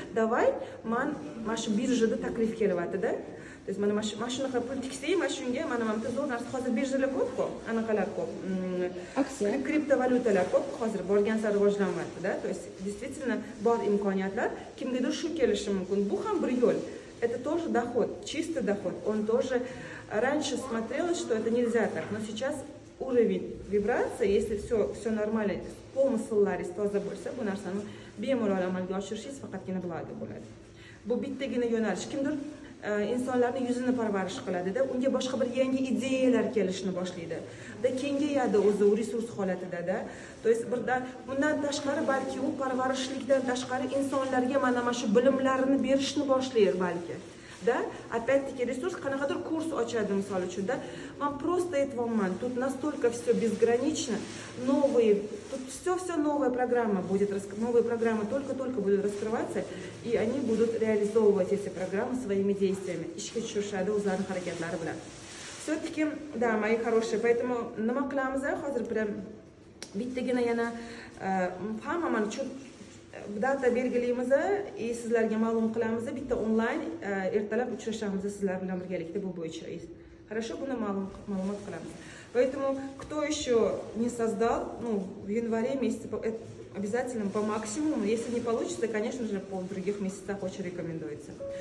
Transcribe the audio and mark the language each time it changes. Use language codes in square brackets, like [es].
[uz] Davay, mana shu birjada taklif kelyapti-da. [ru] То есть [uz] mana shunaqa pul tiksang, mana shunga mana zo'r narsa hozir birjalar ko'p-ku, anaqalar ko'p. Aksiya, kriptovalyutalar ko'p, hozir borgan sari rivojlanyapti-da. [ru] То есть действительно [uz] bor imkoniyatlar, kimgadir shu kelishi mumkin. Bu ham bir yo'l. [ru] Это тоже доход, чистый доход. Он тоже раньше смотрелось, что это нельзя так, но сейчас уровень вибрации, если все нормально, [uz] помысллаringiz toza bo'lsa, bu narsani bemalol amalga oshirishingiz faqatgina благо bo'ladi. Bu bittagina yo'nalish. Kimdir insonlarning yuzini parvarish qiladi-da, unga boshqa bir yangi ideyalar kelishni boshlaydi. Kengayadi o'zi u resurs holatida-da. [ru] То есть [uz] bundan tashqari balki u parvarishlikdan tashqari insonlarga mana shu bilimlarini berishni boshlaydi balki. [ru] Да, опять-таки ресурс, [uz] qanaqadir kurs ochadi misol uchun, да. [ru] Man просто [uz] aytayapman, [ru] тут настолько все безгранично, тут все новая программа будет, новые программы только будут раскрываться, и они будут реализовывать эти программы своими действиями. [uz] Ishga tushishadi o'zlarining harakatlari bilan. [ru] Все-таки, да, мои хорошие, поэтому [uz] nima qilamiz hozir prям bittagina yana hamma mana shu data belgilaymiz и sizlarga ma'lum qilamiz, bitta onlayn ertalab uchrashamiz sizlar bilan birgalikda bu bo'yicha. [ru] Хорошо, [uz] buni ma'lumot qilamiz. [ru] Поэтому кто еще не создал, в январе месяце обязательно по максимуму. Если не получится, конечно же, по других месяцах очень рекомендуется.